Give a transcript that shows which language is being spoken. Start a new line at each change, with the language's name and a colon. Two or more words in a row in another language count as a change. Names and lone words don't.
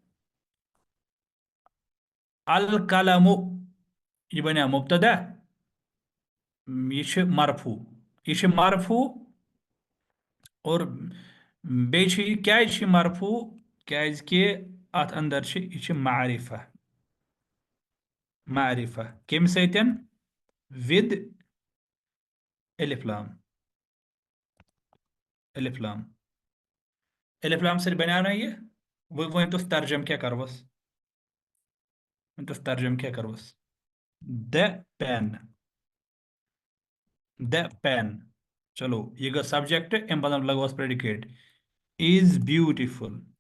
Kashmiri: القلم یہِ بنیٛاو مبتدا یہِ چھُ مرفوٗ یہِ چھُ مرفوٗ اور بیٚیہِ چھُ یہِ کیٛازِ چھُ یہِ مرفوٗ کیٛازِ کہِ اتھ اندر چھِ یہِ چھِ معرفہ معرفہ کمہِ سۭتۍ ود الف لام الف لام الف لام سۭتۍ بنیٛاو نا یہِ وۄنۍ ؤنۍتوس ترجم کیٛاہ کروس ؤنۍتوس ترجم کیٛاہ کروس
English: the pen the pen
Kashmiri: چلو یہ گو سبجیکٹ ام بدل لگوس
English: predicate is beautiful